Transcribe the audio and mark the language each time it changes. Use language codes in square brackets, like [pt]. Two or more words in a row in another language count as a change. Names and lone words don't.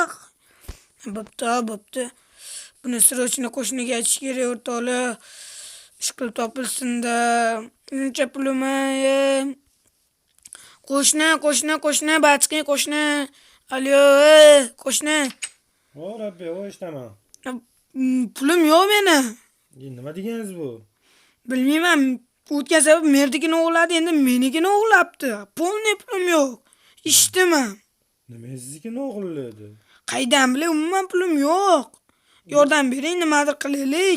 [uz] Bo'pti. Buni srochni qo'shniga aytish kerak o'rtoqlar. Ish qilib topilsin-da. Uncha pulim. Qo'shni, bachqing qo'shni. Alyo, qo'shni. O, Rabbi, o ishdaman. Pulim yo'q meni. Nima deganingiz bu? Bilmayman. O'tgan sabab merdikini o'g'ladi, endi menikini o'g'labdi. Polni pulim yo'q. Ishdiman. Nima siznikini o'g'irladi? Qaydan bilay, umuman pulim yo'q. Yordam bering, nimadir qilaylik.